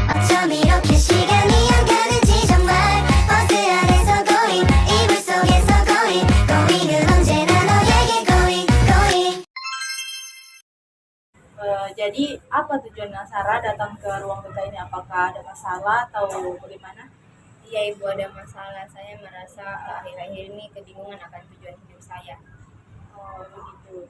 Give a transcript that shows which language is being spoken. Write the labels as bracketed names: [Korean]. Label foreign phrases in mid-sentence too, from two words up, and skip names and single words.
[Korean] 이렇게 시간이 안 가는지 정말 버스 안에서 going 이불 속에서 going은 언제나 너에게 going. [Indonesian] Jadi apa tujuan Sarah datang ke ruang duka ini? Apakah ada masalah atau bagaimana? Iya Ibu, ada masalah. Saya merasa akhir-akhir ini kebingungan akan tujuan hidup saya. Oh, begitu.